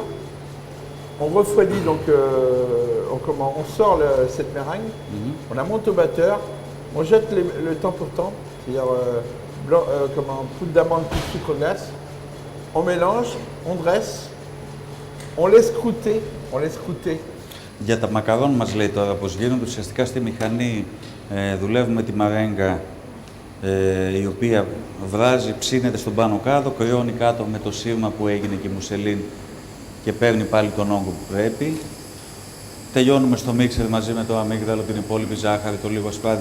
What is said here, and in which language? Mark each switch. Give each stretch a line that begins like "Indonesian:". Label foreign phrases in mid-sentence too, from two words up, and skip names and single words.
French: On refroidit, donc on sort cette meringue, on la monte au batteur, on jette le temps pour temps, c'est-à-dire poudre d'amande plus sucre glace. On mélange, on dresse, on laisse croûter.
Greek: Για τα μακαρόν μας λέει τώρα πώς γίνονται. Ουσιαστικά στη μηχανή δουλεύουμε τη μαρέγκα η οποία βράζει, ψήνεται στον πάνω κάτω, κρυώνει κάτω με το σύρμα που έγινε και η μουσελίν και παίρνει πάλι τον όγκο που πρέπει. Τελειώνουμε στο μίξερ μαζί με το αμύγδαλο, την υπόλοιπη ζάχαρη, το λίγο ασπράδι.